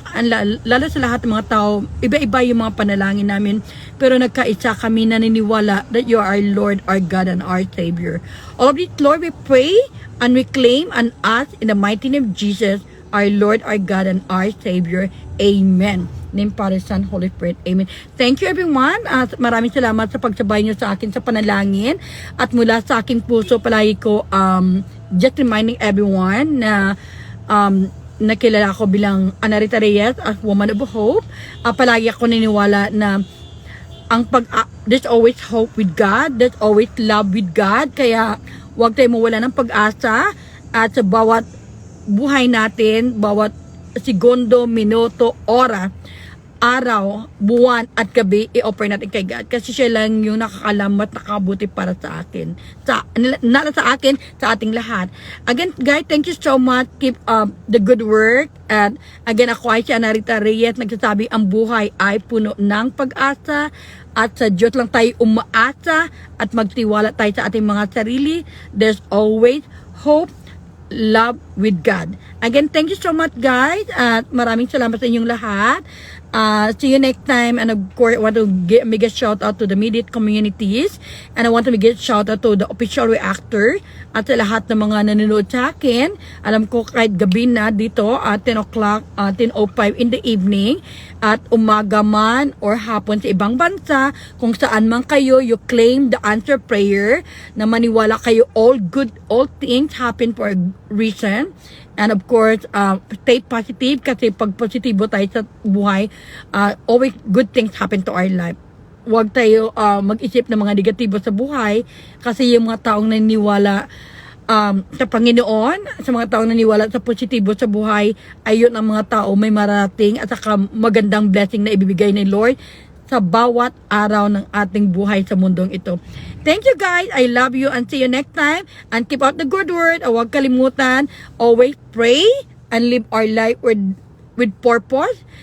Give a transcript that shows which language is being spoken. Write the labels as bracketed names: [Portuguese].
[Filipino] And lalo sa lahat ng mga tao, iba-iba yung mga panalangin namin. Pero nagkaisa kami naniniwala [English] that you are our Lord, our God, and our Savior. All of this, Lord, we pray and we claim and ask in the mighty name of Jesus, our Lord, our God, and our Savior. Amen. Name, Father, Son, Holy Spirit. Amen. Thank you, everyone. [Filipino] At maraming salamat sa pagsabay nyo sa akin sa panalangin. At mula sa aking puso, palagi ko [English] just reminding everyone [Filipino] na nakilala ko bilang Anarita Reyes [English] as Woman of Hope. [Filipino] Palagi ako niniwala na [English] there's always hope with God. There's always love with God. [Filipino] Kaya huwag tayo mawala ng pag-asa. At sa bawat buhay natin, bawat segundo, minuto, oras, araw, buwan at gabi, i-offer natin kay God. Kasi siya lang yung nakakalam at nakabuti para sa akin. Not sa akin, sa ating lahat. [English] Again, guys, thank you so much. Keep up the good work. And again, [Filipino] ako ay si [English] Anarita Reyes. [Filipino] Nagsasabi, ang buhay ay puno ng pag-asa. At sa Diyos lang tayo umaasa at magtiwala tayo sa ating mga sarili. [English] There's always hope, love with God. Again, thank you so much, guys. [Filipino] At maraming salamat sa inyong lahat. [English] See you next time. And of course, I want to give a mega shout out to the immediate communities. And I want to give a shout out to the official reactor. [Filipino] At sa lahat ng mga nanonood sa akin. Alam ko kahit gabi na dito at 10 o'clock, 10:05 [English] in the evening. [Filipino] At umaga man or hapon sa ibang bansa. Kung saan man kayo, [English] you claim the answer prayer. [Filipino] Na maniwala kayo [English] all things happen for a reason. And of course, stay positive [Filipino] kasi pag positibo tayo sa buhay, [English] always good things happen to our life. [Filipino] Huwag tayo mag-isip ng mga negatibo sa buhay kasi yung mga taong naniniwala sa Panginoon, sa mga taong naniniwala sa positibo sa buhay, ayun ang mga tao may marating at saka magandang blessing na ibibigay ni Lord sa bawat araw ng ating buhay sa mundong ito. [English] Thank you, guys. I love you and see you next time. And keep out the good word. [Filipino] Huwag kalimutan. [English] Always pray and live our life with purpose.